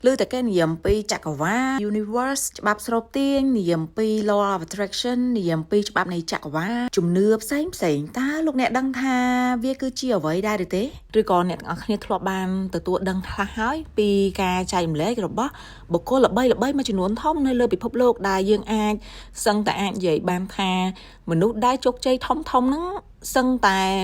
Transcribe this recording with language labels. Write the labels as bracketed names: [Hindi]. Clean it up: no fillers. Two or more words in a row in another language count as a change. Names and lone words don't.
[Khmer] លើតែគេនិយាយអំពីចក្រវាល universe ច្បាប់ស្របទាញនិយាយអំពី [English] law of attraction [Khmer] និយាយអំពីច្បាប់នៃចក្រវាលជំនឿផ្សេងតើលោកអ្នកដឹងថាវាគឺជាអ្វីដែរឬទេឬក៏អ្នកទាំងអស់គ្នាធ្លាប់បានទទួលដឹងខ្លះហើយពីការចែករំលែករបស់បុគ្គលល្បីៗមួយចំនួនធំនៅលើពិភពលោកដែលយើងអាចសឹងតែអាចនិយាយបានថាមនុស្សដែលជោគជ័យធំហ្នឹងសឹងតែ